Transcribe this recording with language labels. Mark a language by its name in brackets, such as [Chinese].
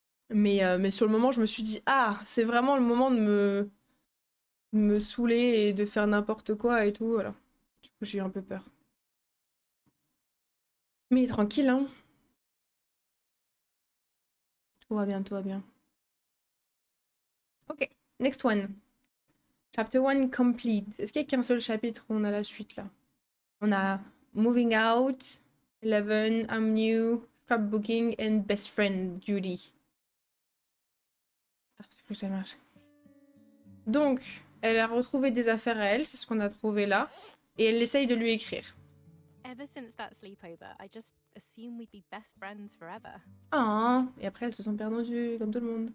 [French] mais sur le moment, je me suis dit, ah, c'est vraiment le moment de me saouler et de faire n'importe quoi et tout, voilà. Du coup, j'ai eu un peu peur. Mais tranquille, hein. Tout va bien, tout va bien. [English] Ok, next one. Chapter 1 complete. [French] Est-ce qu'il y a qu'un seul chapitre où on a la suite, là? On a Moving Out, 11, I'm New, Scrapbooking and Best Friend, Judy. Ah, que ça marche. Donc, elle a retrouvé des affaires à elle, c'est ce qu'on a trouvé là, et elle essaye de lui écrire. [English] Ever since that sleepover, I just assumed we'd be best friends forever. [French] Ah, et après elles se sont perdues comme tout le monde.